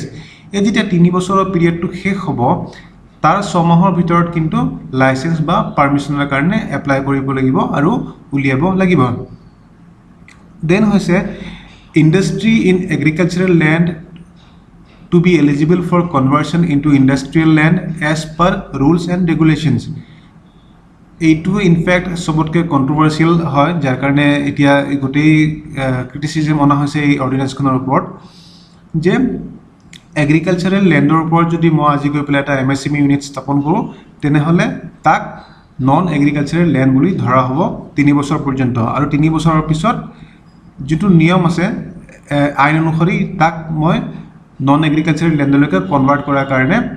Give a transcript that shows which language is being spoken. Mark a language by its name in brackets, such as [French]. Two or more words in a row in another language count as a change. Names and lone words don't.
[Assamese] এই যেতিয়া 3 বছৰৰ পিৰিয়ডটো শেষ হ'ব তাৰ 6 মাহৰ ভিতৰত কিন্তু লাইসেন্স বা পাৰমিশনৰ কাৰণে এপ্লাই কৰিব লাগিব আৰু উলিয়াব লাগিব। [English] দেন হৈছে industry in agricultural land to be eligible for conversion into industrial land as per rules and regulations. [Assamese] এইটো ইনফ্যাক্ট সবতকে কন্ট্রোভার্সিয়াল হয় যাৰ কাৰণে এতিয়া গোটেই ক্ৰিটিসিজম অনা হৈছে এই অৰ্ডিনেন্সখনৰ ওপৰত যে এগ্ৰিকালচাৰেল ল্যান্ডৰ ওপৰত যদি মই আজি গৈ পেলাই এটা [English] MSME unit [Assamese] স্থাপন কৰোঁ তেনেহলে তাক [English] non agricultural land [Assamese] বুলি ধৰা হ'ব 3 বছৰ পৰ্যন্ত আৰু 3 বছৰৰ পিছত যেটো নিয়ম আছে আইন অনুসৰি তাক মই [English] non agricultural [Assamese] ল্যান্ডলৈকে কনভাৰ্ট কৰাৰ কাৰণে